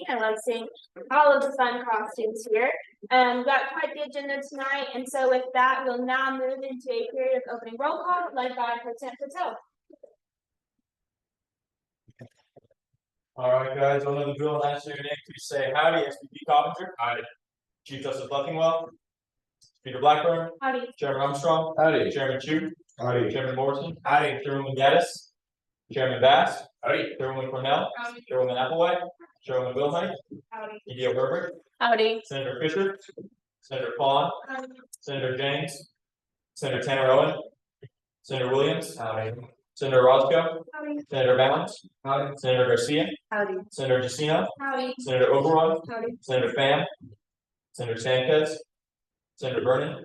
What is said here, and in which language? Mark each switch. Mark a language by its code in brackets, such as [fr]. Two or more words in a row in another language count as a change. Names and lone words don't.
[en] I love seeing all of the fun costumes here. Got quite the agenda tonight, and so with that, we'll now move into a period of opening roll call led by Pro Tem Patel. All right, guys, I'll know the drill and answer your name. Please say howdy, SVP Coppinger. Howdy. Chief Justice Leffingwell. Peter Blackburn. Howdy. Chairman Armstrong. Howdy. Chairman Chu. Howdy. Chairman Morrison. Howdy. Chairwoman Gaddis. Chairman Bass. Howdy. Chairwoman Cornell. Howdy. Chairwoman Applewhite. Chairwoman Wilhite. Howdy. EDO Herbert. Howdy. Senator Fisher. Senator Pond. Howdy. Senator James. Senator Tanner Owen. Senator Williams. Howdy. Senator Roscoe. Howdy. Senator Balance. Howdy. Senator Garcia. Howdy. Senator Jusino. Howdy. Senator Oberon. Howdy. Senator Pham. Senator Sanchez. Senator Vernon.